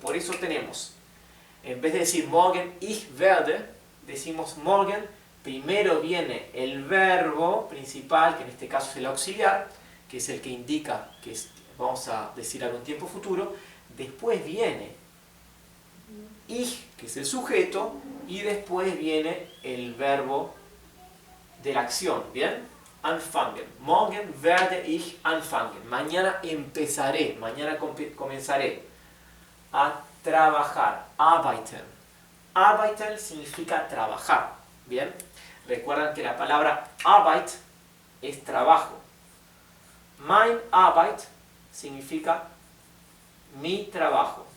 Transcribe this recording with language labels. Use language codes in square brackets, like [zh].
[es] Por eso tenemos, en vez de decir [de] morgen ich werde, [es] decimos morgen, primero viene el verbo principal, que en este caso es el auxiliar, que es el que indica que vamos a decir algo en tiempo futuro, después viene ich, que es el sujeto, y después viene el verbo de la acción, ¿bien? [de] Anfangen. Morgen werde ich anfangen. [es] Mañana empezaré, mañana comenzaré a trabajar. Arbeiten. Arbeiten significa trabajar. Bien, recuerdan que la palabra Arbeit es trabajo. [de] Mein Arbeit [es] significa mi trabajo.